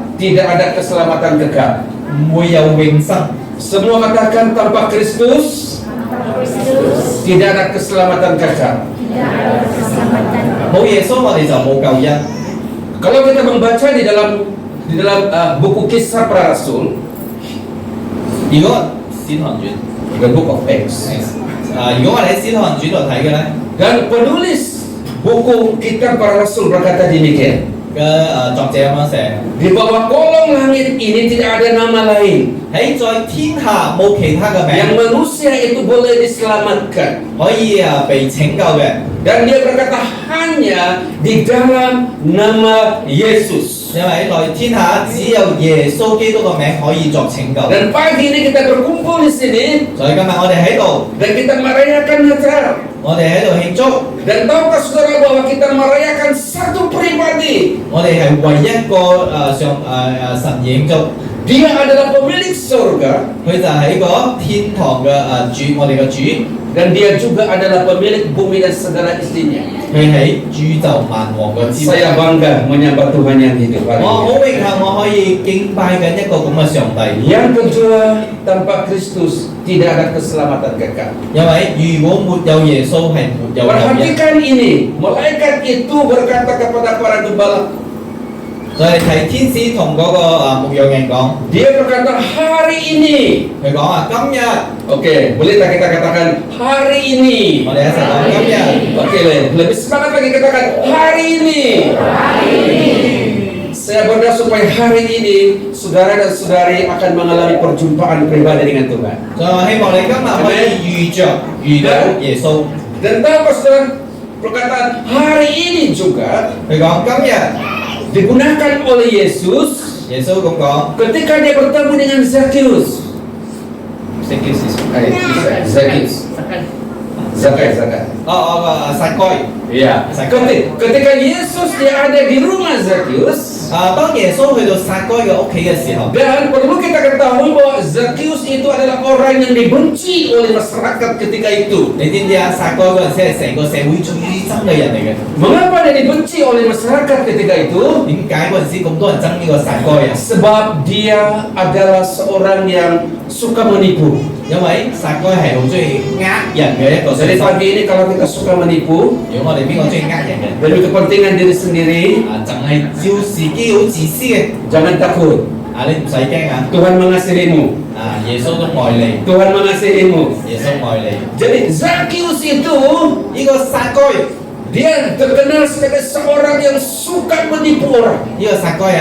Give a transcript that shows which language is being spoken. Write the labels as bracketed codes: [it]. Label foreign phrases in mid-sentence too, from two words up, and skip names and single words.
[id] tidak ada keselamatan kekal. [yue] 唔會有永生。 [id] Semua katakan tanpa Kristus tidak ada keselamatan kekal. [yue] 冇耶穌，我哋就冇救恩。 [id] Kalau kita membaca di dalam buku Kisah Para Rasul, [yue] 如果《使徒行傳》 [en] the book of Acts, [yue] 如果我哋喺《使徒行傳》度睇嘅咧， [id] dan penulis buku Kitab Para Rasul berkata demikian, [yue] 作者咁樣寫： [id] di bawah kolong langit ini tidak ada nama lain [yue] 喺在天下冇其他嘅 [id] yang [yue] 名 [id] manusia itu boleh diselamatkan. [yue] 可以被拯救嘅， [id] Dan dia berkata hanya di dalam nama Yesus. [yue] 因為在天下只有耶穌基督嘅名可以作拯救。 [id] Dan pagi ini kita berkumpul di sini [yue] 所以今日我哋喺度， [id] dan kita merayakan Natal. [yue] 我哋喺度慶祝， [id] Dan tahukah saudara bahwa kita merayakan satu pribadi? [yue] 我哋係為一個神慶祝， [id] Dia adalah pemilik surga [yue] 佢就係個天堂嘅主，我哋嘅主， [id] dan dia juga adalah pemilik bumi dan segala isinya. [yue] 佢係宇宙萬王嘅之王。 [id] Saya bangga menyembah Tuhan yang hidup. [yue] 我好榮幸我可以敬拜緊一個咁嘅上帝， [id] Yang kedua, tanpa Kristus tidak ada keselamatan kekal. [yue] 因為如果沒有耶穌係沒有救恩。 [id] Perhatikan ini, malaikat itu berkata kepada para gembala, [yue] 所以睇天使同嗰個牧羊人講， [id] dia berkata hari ini. [yue] 佢講話今日， [id] Oke, boleh tak kita katakan hari ini? [yue] 我哋一齊講今日。 [id] Oke, lebih semangat lagi katakan hari ini. Saya berdoa supaya hari ini saudara dan saudari akan mengalami perjumpaan pribadi dengan Tuhan. [yue] 所以我希望你今日可以遇到耶穌。 [id] Dan tahu saudara perkataan hari ini juga [yue] 佢講今日， [id] digunakan oleh Yesus [yue] 耶穌咁講， [id] ketika dia bertemu dengan Zakheus. Zakai. [yue] 撒該。 [id] Iya. Ketika Yesus dia ada di rumah Zakheus, [yue] 當耶穌去到撒該嘅屋企嘅時候， [id] dan perlu kita ketahui bahwa Zakheus itu adalah orang yang dibenci oleh masyarakat ketika itu. [yue] 你知唔知啊？撒該嗰陣時係成個社會最憎嘅人嚟嘅。 [id] Mengapa dia dibenci oleh masyarakat ketika itu? [yue] 點解嗰陣時咁多人憎呢個撒該啊？ [id] Sebab dia adalah seorang yang suka menipu. [yue] 因為撒該係好中意呃人嘅一個 [id] Jadi [yue] 性質。 [id] pagi ini kalau kita suka menipu [yue] 如果我哋邊個中意呃人嘅？ [id] demi kepentingan diri sendiri, [yue] 淨係照自己好自私嘅， [id] jangan takut. [yue] 你唔使驚啊！ [id] Tuhan mengasihimu. [yue] 耶穌都愛你， [id] Tuhan mengasihimu. [yue] 耶穌愛你。 [id] Jadi Zakheus itu [yue] 呢個撒該， [id] dia terkenal sebagai seorang yang suka menipu orang.